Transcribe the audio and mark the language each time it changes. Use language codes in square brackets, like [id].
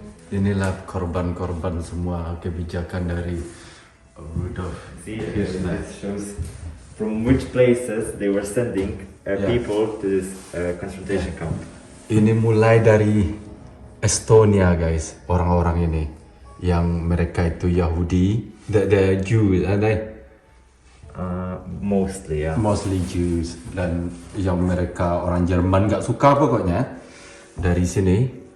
[id] inilah korban-korban semua kebijakan dari Rudolf [en] See, Hirschner. it shows from which places they were sending Yeah. people to this concentration camp. [id] Ini mulai dari Estonia guys, orang-orang ini yang mereka itu Yahudi, [en] the Jews, are they? Mostly, yeah. Mostly Jews, [id] dan yang mereka orang Jerman nggak suka pokoknya dari sini.